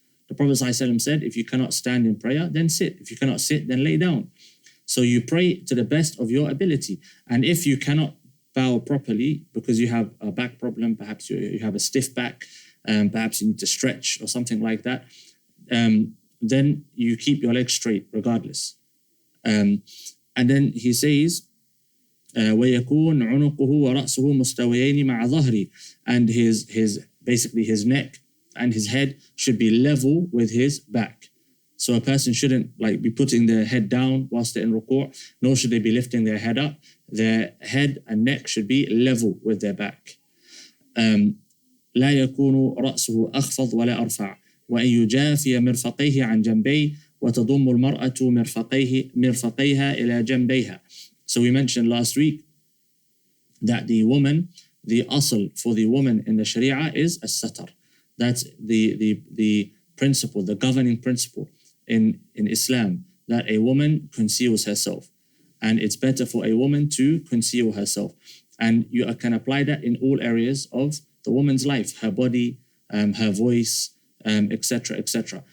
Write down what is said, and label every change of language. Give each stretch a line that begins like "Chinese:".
English: The Prophet ﷺ said, if you cannot stand in prayer, then sit. If you cannot sit, then lay down. So you pray to the best of your ability. And if you cannot bow properly because you have a back problem, perhaps you have a stiff back, perhaps you need to stretch or something like that, then you keep your legs straight regardless. And then he says,
Arabic: وَيَكُونْ عُنُقُهُ وَرَأْسُهُ مُسْتَوِيَيْنِ مَعَ ظَهْرِ.
English: And basically his neck and his head should be level with his back. So a person shouldn't be putting their head down whilst they're in ruku', nor should they be lifting their head up. Their head and neck should be level with their back.
Arabic: لا يكون رأسه أخفض ولا أرفع وأن يجافي مرفقيه عن جنبيه وتضم المرأة مرفقيها إلى جنبيها.
English: So we mentioned last week that the asl for the woman in the Sharia is as-satar. That's the principle, the governing principle in Islam, that a woman conceals herself. And it's better for a woman to conceal herself. And you can apply that in all areas of the woman's life, her body, her voice, etc., etc.